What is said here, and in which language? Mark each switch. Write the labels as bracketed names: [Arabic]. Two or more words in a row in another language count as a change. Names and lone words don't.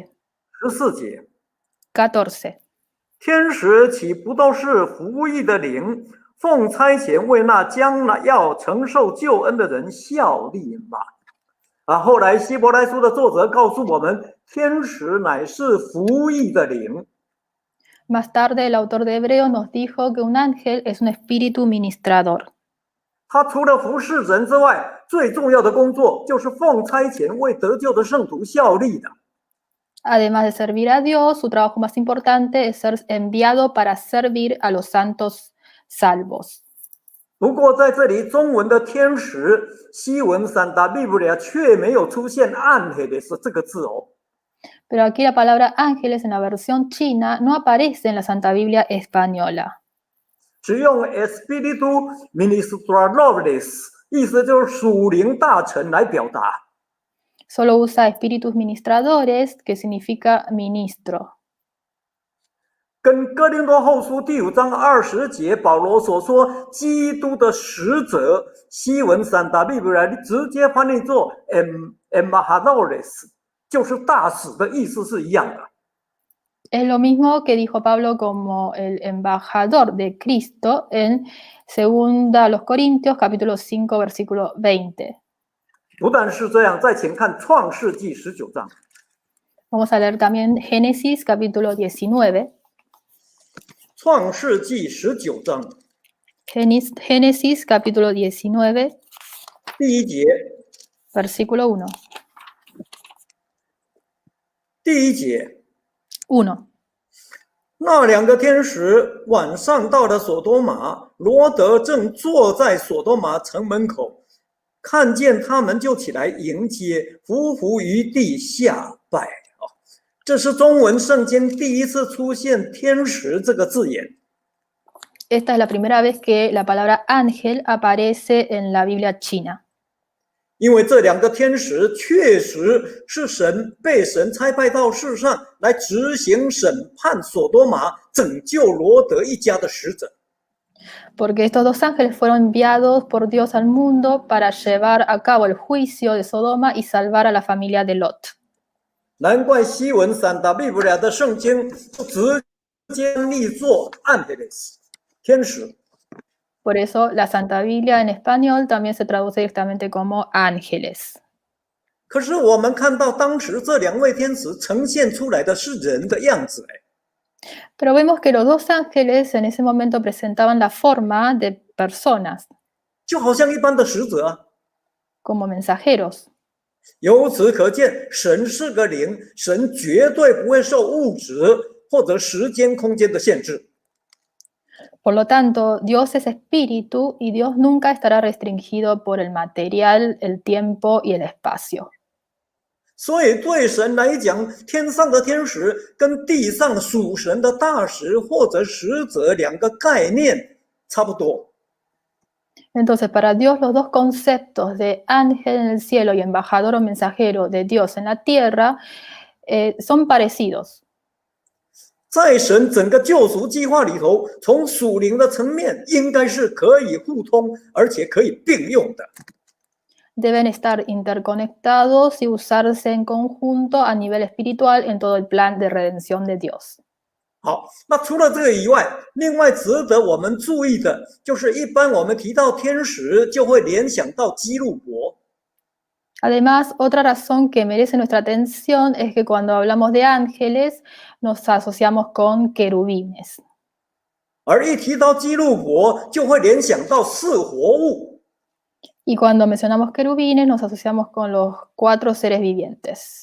[Chinese] 14 节， [Spanish] 14. [Chinese] 天使岂不都是服役的灵，奉差遣为那将来要承受救恩的人效力吗？后来希伯来书的作者告诉我们，天使乃是服役的灵。 [Spanish] Más tarde el autor de Hebreos nos dijo que un ángel es un espíritu ministrador. [Chinese] 他除了服侍人之外，最重要的工作就是奉差遣为得救的圣徒效力的。 [Spanish] Además de servir a Dios, su trabajo más importante es ser enviado para servir a los santos salvos. [Chinese] 不过在这里，中文的天使，西文三大利布列却没有出现 ángeles 这个字哦。 [Spanish] Pero aquí la palabra ángeles en la versión china no aparece en la Santa Biblia española. [Chinese] 只用 [Spanish] espíritu ministradores， [Chinese] 意思就是属灵大臣来表达。 [Spanish] Solo usa espíritus ministradores, que significa ministro. [Chinese] 跟哥林多后书第5章20节保罗所说基督的使者，西文三大利布列直接翻译作 embajadores， 就是大使的意思是一样的。 [Spanish] Es lo mismo que dijo Pablo como el embajador de Cristo en 2 los Corintios capítulo 5 versículo 20. [Chinese] 不但是这样，再请看创世纪19章。 [Spanish] Vamos a leer también Génesis capítulo 19. [Chinese] 创世纪19章 [Spanish] Génesis capítulo 19, [Chinese] 第1节， [Spanish] versículo 1. [Chinese] 第1节， [Spanish] 1. [Chinese] 那2个天使晚上到了所多玛，罗德正坐在所多玛城门口，看见他们就起来迎接，伏伏于地下拜。这是中文圣经第一次出现天使这个字眼。 [Spanish] Esta es la primera vez que la palabra ángel aparece en la Biblia china. [Chinese] 因为这2个天使确实是被神差派到世上来执行审判所多玛、拯救罗德一家的使者。 [Spanish] Porque estos dos ángeles fueron enviados por Dios al mundo para llevar a cabo el juicio de Sodoma y salvar a la familia de Lot. [Chinese] 难怪西文三大利布列的圣经直接译作 ángeles 天使。 [Spanish] Por eso la Santa Biblia en español también se traduce directamente como ángeles. [Chinese] 可是我们看到当时这2位天使呈现出来的是人的样子。 [Spanish] Pero vemos que los dos ángeles en ese momento presentaban la forma de personas, [Chinese] 就好像一般的使者。 [Spanish] como mensajeros. [Chinese] 由此可见，神是个灵，神绝对不会受物质或者时间空间的限制。 [Spanish] Por lo tanto, Dios es espíritu y Dios nunca estará restringido por el material, el tiempo y el espacio. [Chinese] 所以对神来讲，天上的天使跟地上属神的大使或者使者2个概念差不多。 [Spanish] Entonces, para Dios, los dos conceptos de ángel en el cielo y embajador o mensajero de Dios en la tierra son parecidos. [Chinese] 在神整个救赎计划里头，从属灵的层面应该是可以互通，而且可以并用的。 [Spanish] Deben estar interconectados y usarse en conjunto a nivel espiritual en todo el plan de redención de Dios. [Chinese] 好，那除了这个以外，另外值得我们注意的就是，一般我们提到天使，就会联想到基路伯。 [Spanish] Además, otra razón que merece nuestra atención es que cuando hablamos de ángeles nos asociamos con querubines. [Chinese] 而一提到基路伯，就会联想到4活物。 [Spanish] Y cuando mencionamos querubines nos asociamos con los 4 seres vivientes.